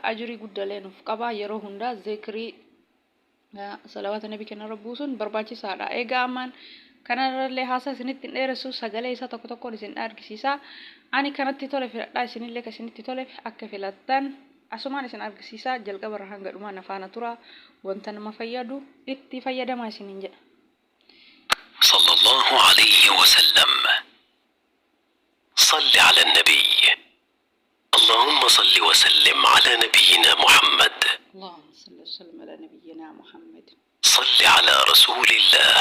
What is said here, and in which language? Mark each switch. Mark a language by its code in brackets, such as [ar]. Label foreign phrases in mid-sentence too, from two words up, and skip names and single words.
[om] Ajrii guddaalee nuuf qaba. Yeroo hunda zikrii salawaata nabii keenya irra buusuun barbaachisaadha. Egaa ammaan kanarrallee haasaa isinitti dheeressu sagalee isaa tokko tokkoon isin argisiisa. Ani kanatti tole filadhaa isinillee kan isinitti tole akka filattan asumaan isin argisiisa. Jalqaba irraa hanga dhumaa nafaana tura. Wanta nama fayyadu itti fayyadamaa isiniin jedha. [ar] صلى الله عليه وسلم صل على نبي اللهم صل وسلم على نبينا محمد اللهم صل وسلم على نبينا محمد صل على رسول الله